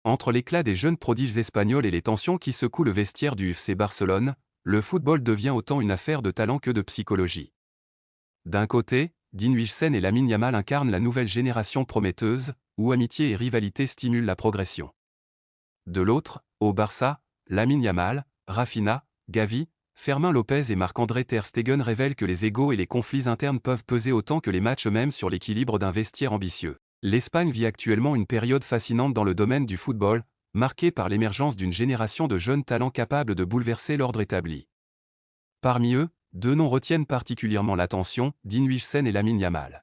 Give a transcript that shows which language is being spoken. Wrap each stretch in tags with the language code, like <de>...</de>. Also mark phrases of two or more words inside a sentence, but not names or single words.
<fr>Entre l'éclat des jeunes prodiges espagnols et les tensions qui secouent le vestiaire du FC Barcelone, le football devient autant une affaire de talent que de psychologie. D'un côté, Dean Huijsen et Lamine Yamal incarnent la nouvelle génération prometteuse, où amitié et rivalité stimulent la progression. De l'autre, au Barça, Lamine Yamal, Rafinha, Gavi, Fermín López et Marc-André Ter Stegen révèlent que les égos et les conflits internes peuvent peser autant que les matchs eux-mêmes sur l'équilibre d'un vestiaire ambitieux. L'Espagne vit actuellement une période fascinante dans le domaine du football, marquée par l'émergence d'une génération de jeunes talents capables de bouleverser l'ordre établi. Parmi eux, deux noms retiennent particulièrement l'attention, Dean Huijsen et Lamine Yamal.</fr>